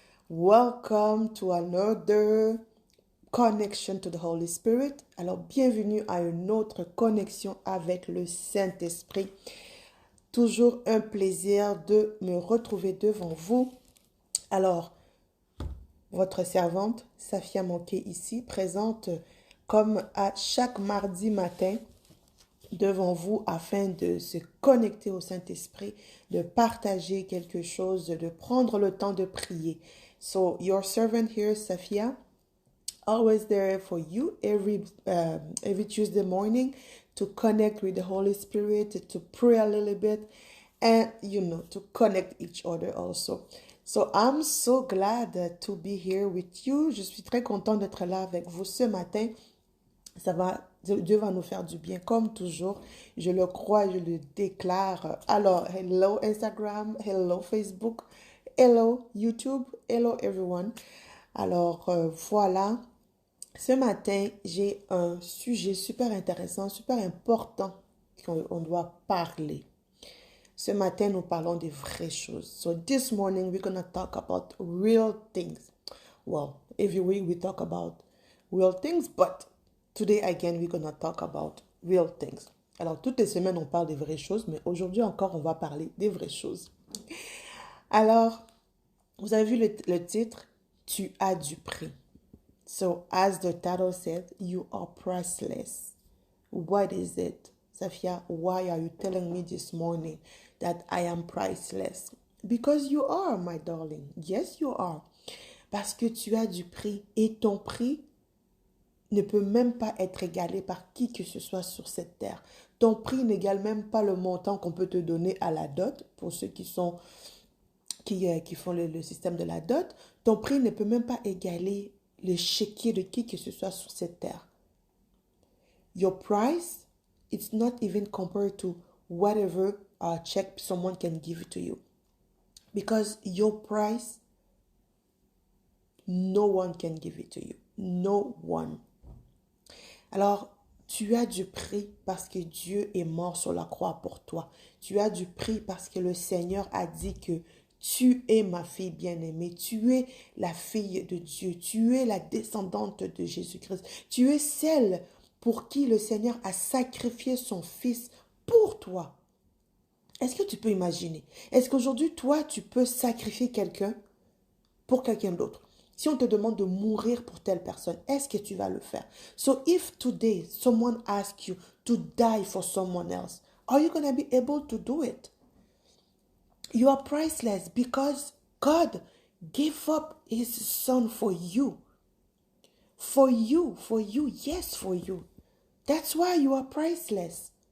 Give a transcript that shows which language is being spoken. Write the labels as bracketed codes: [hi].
[en] Welcome to another connection to the Holy Spirit. [fr] Alors, bienvenue à une autre connexion avec le Saint-Esprit. Toujours un plaisir de me retrouver devant vous. Alors, votre servante, Safia Manqué ici, présente comme à chaque mardi matin devant vous afin de se connecter au Saint-Esprit, de partager quelque chose, de prendre le temps de prier. [en] So, your servant here, Safia, always there for you every Tuesday morning to connect with the Holy Spirit, to pray a little bit, and to connect each other also. So I'm so glad to be here with you. [fr] Je suis très contente d'être là avec vous ce matin. Dieu va nous faire du bien comme toujours. Je le crois, je le déclare. Alors, [en] hello Instagram, hello Facebook, hello YouTube, hello everyone. [fr] Alors, voilà. Ce matin, j'ai un sujet super intéressant, super important qu'on doit parler. Ce matin, nous parlons des vraies choses. [en] So this morning, we're going to talk about real things. Well, every week we talk about real things, but today again, we're going to talk about real things. [fr] Alors, toutes les semaines, on parle des vraies choses, mais aujourd'hui encore, on va parler des vraies choses. Alors, vous avez vu le titre, Tu as du prix. [en] So, as the title said, you are priceless. What is it? Safia, why are you telling me this morning that I am priceless? Because you are, my darling. Yes, you are. [fr] Parce que tu as du prix et ton prix ne peut même pas être égalé par qui que ce soit sur cette terre. Ton prix n'égale même pas le montant qu'on peut te donner à la dot, pour ceux qui font le système de la dot. Ton prix ne peut même pas égaler le chéquier de qui que ce soit sur cette terre. [en] Your price, it's not even compared to whatever check someone can give to you. Because your price, no one can give it to you. No one. [fr] Alors, tu as du prix parce que Dieu est mort sur la croix pour toi. Tu as du prix parce que le Seigneur a dit que tu es ma fille bien-aimée. Tu es la fille de Dieu. Tu es la descendante de Jésus-Christ. Tu es celle pour qui le Seigneur a sacrifié son Fils pour toi. Est-ce que tu peux imaginer? Est-ce qu'aujourd'hui, toi, tu peux sacrifier quelqu'un pour quelqu'un d'autre? Si on te demande de mourir pour telle personne, est-ce que tu vas le faire? [en] So if today someone asks you to die for someone else, are you going to be able to do it? You are priceless because God gave up his son for you. For you, yes, for you. That's why you are priceless.